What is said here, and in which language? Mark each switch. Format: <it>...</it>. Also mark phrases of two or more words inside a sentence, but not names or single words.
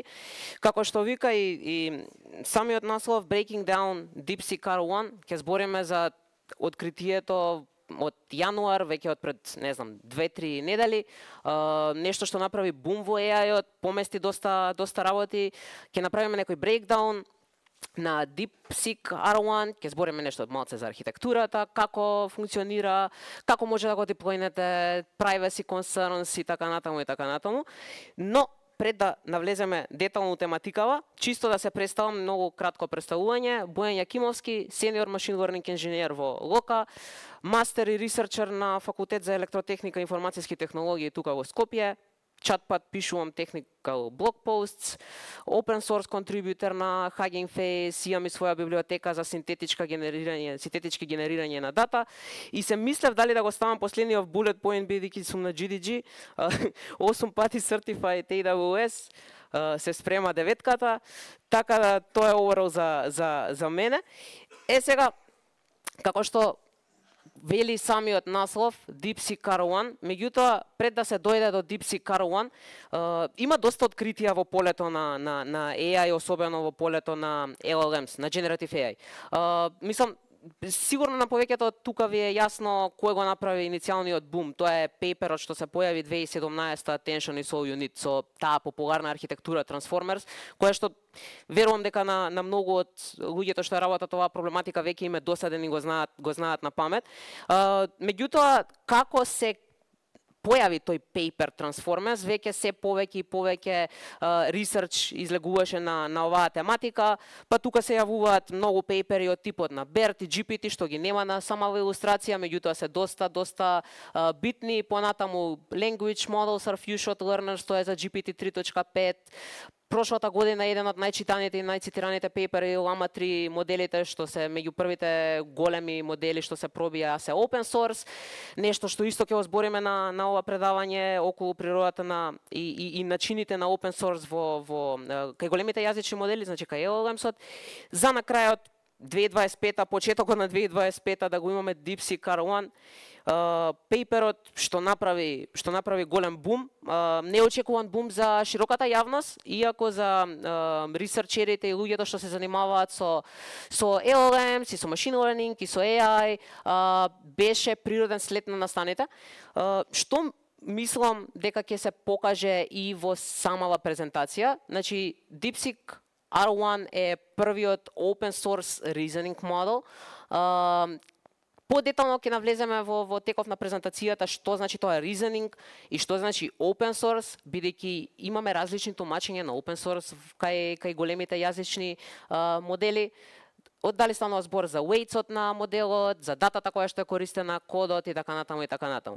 <mk>Како што вика и самиот наслов Breaking Down DeepSeek R1, ќе збориме за откритието од јануар, веќе од пред, не знам, 2-3 недели, нешто што направи бум во AI-от, помести доста работи, ќе направиме некој breakdown на DeepSeek R1, ќе збориме нешто малце за архитектурата, како функционира, како може да го деплојнете,</mk> <en>privacy concerns</en> <mk>и така натаму. Но пред да навлеземе детално тематикава, чисто да се представам, многу кратко представување, Бојан Јакимовски,</mk> <en>senior machine learning engineer</en> <mk>во Лока, мастер и ресерчер на Факултет за електротехника и информацијски технологии тука во Скопје, чатпат пишувам</mk> <en>technical blog posts, open source contributor</en> <mk>на Hugging Face, имам и своја библиотека за синтетички генерирање на дата и се мислев дали да го ставам последниот</mk> <en>bullet point</en> <mk>бидејќи сум на GDG, 8 пати certified AWS, се спрема 9-ката, така да тоа е overall за мене. Сега, како што вели самиот наслов DeepSeek R1, меѓутоа пред да се дојде до DeepSeek R1, има доста откритија во полето на AI, особено во полето на LLMs, на</mk> <en>Generative AI.</en> <mk>Мислам, сигурно на повеќето тука ви е јасно кој го направи иницијалниот бум. Тоа е пейперот што се појави 2017 Attention is all you need, со таа популарна архитектура Transformers, која што верувам дека на многу од луѓето што работат оваа проблематика веќе им е досаден и го знаат на памет. Меѓутоа, како се појави тој пейпер Transformers, веќе се повеќе и повеќе ресерч излегуваше на оваа тематика, па тука се јавуваат многу пейпери од типот на BERT и GPT, што ги нема на самава илустрација, меѓутоа се доста битни. Понатаму Language Models are few short learners, тоа е за GPT 3.5. Прошлата година еден од најчитаните и најцитираните пейпери Llama 3 моделите, што се меѓу првите големи модели што се пробија се</mk> <en>open source,</en> <mk>нешто што исто ќе го збориме на ова предавање околу природата и начините на</mk> <en>open source</en> <mk>кај големите јазични модели, значи кај LLMs-от. За на крајот 2025, почетокот на 2025 да го имаме DeepSeek R1, пейперот што направи голем бум, неочекуван бум за широката јавност, иако за ресерчерите и луѓето што се занимаваат со LLMs и со</mk> <en>machine learning</en> <mk>и со AI, беше природен след на настаните, што мислам дека ќе се покаже и во самава презентација. Значи, DeepSeek R1 е првиот</mk> <en>open source reasoning model.</en> <mk>Подетално ќе навлеземе во теков на презентацијата што значи тоа reasoning и што значи</mk> <en>open source,</en> <mk>бидејќи имаме различни тумачења на</mk> <en>open source</en> <mk>кај големите јазични модели. Дали станува збор за weights-от на моделот, за датата која што е користена, кодот и така натаму.</mk>